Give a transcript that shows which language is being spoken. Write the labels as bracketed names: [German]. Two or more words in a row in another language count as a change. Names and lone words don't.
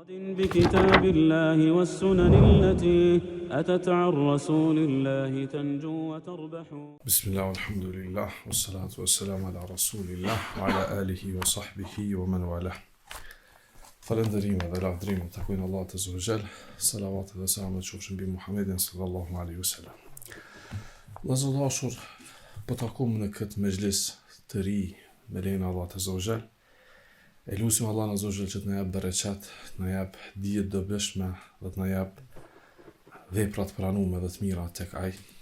[Arabic] بكتاب الله والسنن التي أتت عن رسول الله تنجو وتربح. بسم الله والحمد لله والصلاة والسلام على رسول الله وعلى آله وصحبه ومن والاه. [Albanian] Falëndërim dhe lavdrim takojnë Allahut [Arabic] عز وجل. [Albanian] Salavat dhe selamet qofshin mbi Muhammedin [Arabic] صلى الله عليه وسلم. [Albanian] Vëllezër, po takom në këtë mezhlis të ri me lejen e Allahut [Arabic] عز وجل. [Albanian] E lutim Allahun [Arabic] عز وجل [Albanian] që të na jap bereqet, të na jap dije të dobishme dhe të na jap vepra të pranuara dhe të mira tek Ai.